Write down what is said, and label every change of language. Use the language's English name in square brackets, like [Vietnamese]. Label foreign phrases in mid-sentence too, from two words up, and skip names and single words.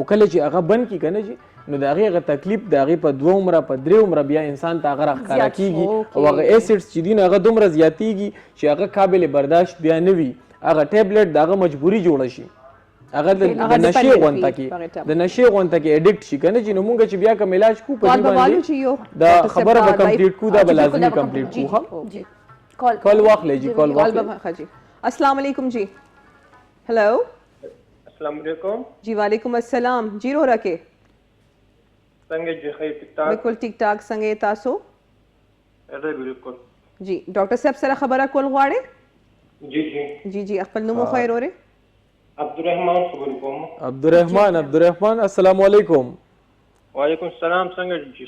[Pashto] کله چې هغه بند کی کنه چې نو دا هغه تکلیف دا هغه په 2 عمره په 3 عمره بیا انسان ته هغه راخاره کیږي او هغه ایسډز چې دین هغه دومره زیاتیږي چې هغه قابل برداشت بیا نه وي هغه ټیبلټ دغه مجبوری جوړ شي هغه د نشي غونټه کې د نشي غونټه کې اډیکټ شي کنه چې نو مونږ چې بیا کوم علاج کو په دې باندې دا خبره به کمپلیټ کو دا لازمي کمپلیټ کو جی کال واخلې جی کال واخلې [Arabic] جی السلام علیکم جی هلو السلام علیکم جی وعلیکم السلام جی رو رکھے [Pashto] څنګه چې خیر ټیک ټاک بالکل ټیک ټاک څنګه تاسو اته بالکل جی ډاکټر صاحب سره خبره کول غواړئ جی جی جی خپل نوم خیر اورئ عبدالرحمن خبر کوم [Arabic] عبدالرحمن السلام علیکم وعلیکم السلام [Pashto] څنګه جی